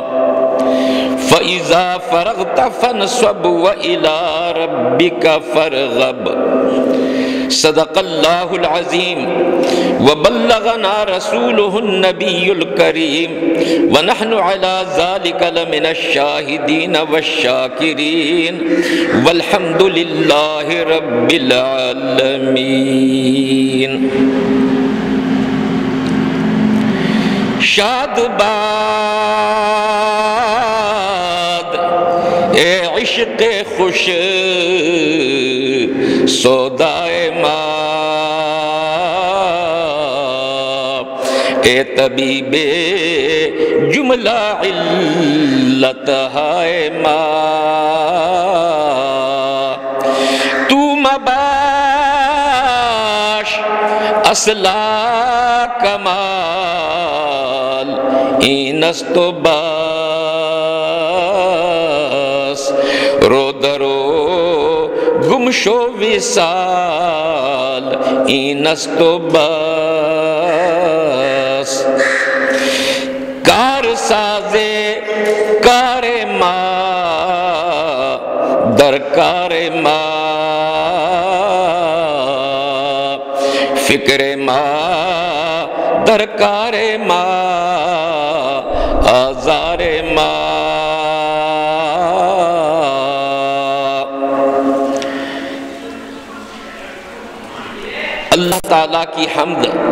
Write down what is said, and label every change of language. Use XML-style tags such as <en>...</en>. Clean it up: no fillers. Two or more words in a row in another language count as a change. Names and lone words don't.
<ar>فإذا فرغت فانصب وإلى ربك فارغب صدق الله العظيم وبلغنا رسوله النبي الكريم ونحن على ذلك لمن الشاهدين والشاكرين والحمد لله رب</ar> <fa>العالمين شاد باد اے عشق خوش سودائے ماں اے طبیب جملہ علت ہائے ماں تو مباش اصلا کمال اینست و باس رو درو گمشو وصال اینست و باس کار سازے کار ماں درکار ماں فکر ماں درکار ماں آزار ماں</fa> <ur>اللہ تعالیٰ کی حمد</ur>